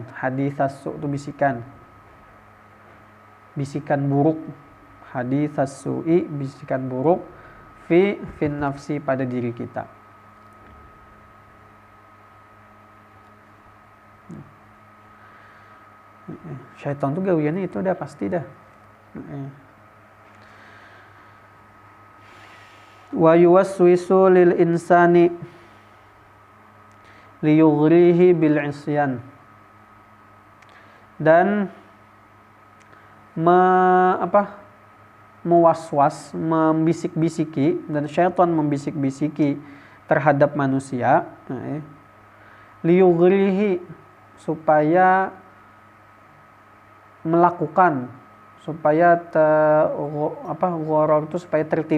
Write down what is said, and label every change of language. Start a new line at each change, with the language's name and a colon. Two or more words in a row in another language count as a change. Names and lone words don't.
Arabic: حديث السوء'
Banjar: itu bisikan buruk.
Arabic: حديث السوء,
Banjar: bisikan buruk,
Arabic: في النفس,
Banjar: pada diri kita. Syaitan tuh gawiannya itu udah pasti dah.
Arabic: ويوسوس للإنسان ليغريه بالعصيان,
Banjar: dan mewaswas, membisik-bisiki, dan syaitan membisik-bisiki terhadap manusia, liyughrihi, supaya melakukan, supaya ghoror itu supaya